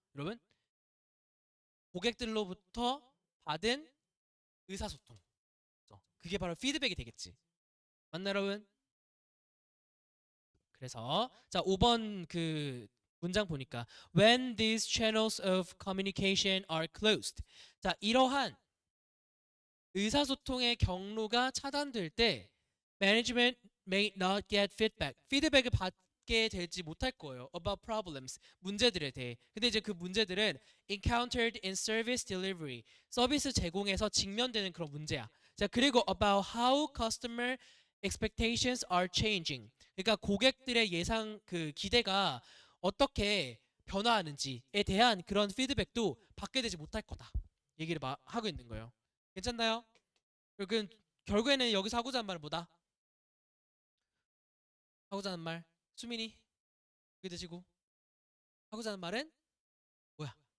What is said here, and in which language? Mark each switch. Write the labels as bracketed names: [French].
[Korean] 여러분 고객들로부터 받은 의사소통. 그게 바로 피드백이 되겠지. 맞나 여러분? 그래서 자 5번 그 문장 보니까 [English] when these channels of communication are closed. [Korean] 자 이러한 의사소통의 경로가 차단될 때 [English] management may not get feedback. [Korean] 피드백을 받게 되지 못할 거예요. [English] About problems. [Korean] 문제들에 대해. 근데 이제 그 문제들은 [English] encountered in service delivery. [Korean] 서비스 제공에서 직면되는 그런 문제야. [English] 자, 그리고 about how customer expectations are changing. [Korean] 그러니까 고객들의 예상 그 기대가 어떻게 변화하는지에 대한 그런 피드백도 받게 되지 못할 거다. 얘기를 하고 있는 거예요. 괜찮나요? 그럼 결국에는 여기서 하고자 하는 말은 뭐다? 하고자 하는 말 수민이 여기 드시고 하고자 하는 말은 뭐야?